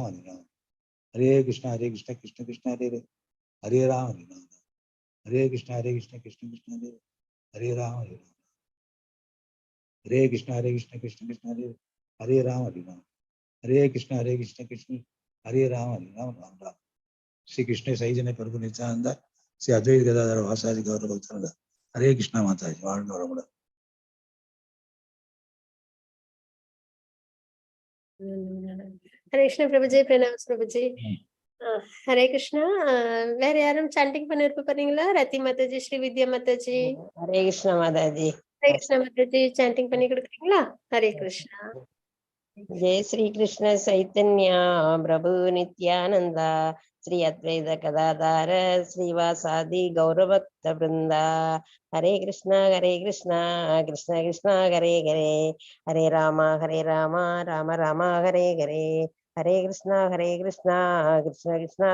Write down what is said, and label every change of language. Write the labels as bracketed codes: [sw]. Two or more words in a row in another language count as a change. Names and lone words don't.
[sa] हरे राम हरे कृष्ण कृष्ण कृष्ण हरे राम हरे राम हरे कृष्ण कृष्ण कृष्ण हरे राम हरे राम हरे कृष्ण कृष्ण कृष्ण हरे राम हरे राम हरे कृष्ण कृष्ण कृष्ण हरे राम हरे राम राम राम श्री कृष्ण साइ जन प्रभु नित्यानन्द श्री अद्वैत गदाधर वासादि गौर भक्तानन्द हरे कृष्ण माताजी வாழ்க வளமுடன் हरे कृष्ण प्रभुजी, प्रणाम प्रभुजी. हरे कृष्ण. [ta] வேற யாரும் சாண்டிங் பண்ண விருப்ப போறீங்களா? ரத்தி மாதாஜி, ஸ்ரீ வித்யா மாதாஜி. [sa] हरे कृष्ण माताजी. हरे कृष्ण माताजी, [ta] சாண்டிங் பண்ணி கொடுக்குறீங்களா? [sa] हरे कृष्ण. जय श्री कृष्ण चैतन्य प्रभु नित्यानन्द श्री अद्वैत गदाधर श्रीवासादि गौरभक्त वृन्द हरे कृष्ण कृष्ण कृष्ण हरे हरे हरे राम राम राम हरे हरे हरे कृष्ण कृष्ण कृष्ण